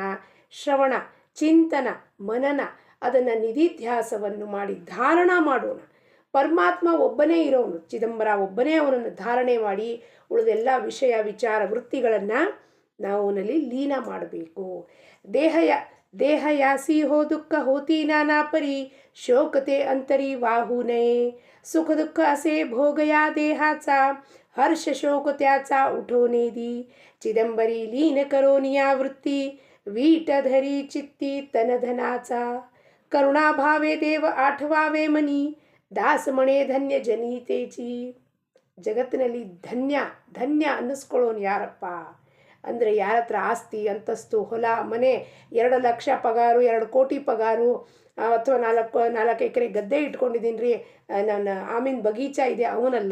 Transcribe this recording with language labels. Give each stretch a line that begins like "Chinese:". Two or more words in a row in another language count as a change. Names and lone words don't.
Kannada: ಶ್ರವಣ, ಚಿಂತನ, ಮನನ ಅದನ್ನು ನಿಧಿಧ್ಯಾಸವನ್ನು ಮಾಡಿ ಧಾರಣ ಮಾಡೋಣ. ಪರಮಾತ್ಮ ಒಬ್ಬನೇ ಇರೋನು, ಚಿದಂಬರ ಒಬ್ಬನೇ ಅವನನ್ನು ಧಾರಣೆ ಮಾಡಿ ಉಳಿದೆಲ್ಲ ವಿಷಯ ವಿಚಾರ ವೃತ್ತಿಗಳನ್ನು ನಾವು ಅವನಲ್ಲಿ ಲೀನ ಮಾಡಬೇಕು.
Marathi: देह यासी हो दुःख होती नाना परी शोकते अंतरी वाहूने सुख दुःख असे भोगया देहाचा हर्ष शोक त्याचा उठवणे चिदंबरी लीन करोनिया वृत्ती वीट धरी चित्ती तनधनाचा करुणाभावे देव आठवावे मनी दास म्हणे धन्य जनितेचि.
Kannada: ಜಗತ್ತಿನಲ್ಲಿ ಧನ್ಯ ಅನ್ನಿಸ್ಕೊಳ್ಳೋನು ಯಾರಪ್ಪ ಅಂದರೆ ಯಾರ ಹತ್ರ ಆಸ್ತಿ ಅಂತಸ್ತು ಹೊಲ ಮನೆ 2 ಲಕ್ಷ ಪಗಾರು 2 ಕೋಟಿ ಪಗಾರು ಅಥವಾ 4 ಎಕರೆ ಗದ್ದೆ ಇಟ್ಕೊಂಡಿದ್ದೀನಿ ರೀ, ನನ್ನ ಆಮೀನ್ ಬಗೀಚಾ ಇದೆ ಅವನಲ್ಲ.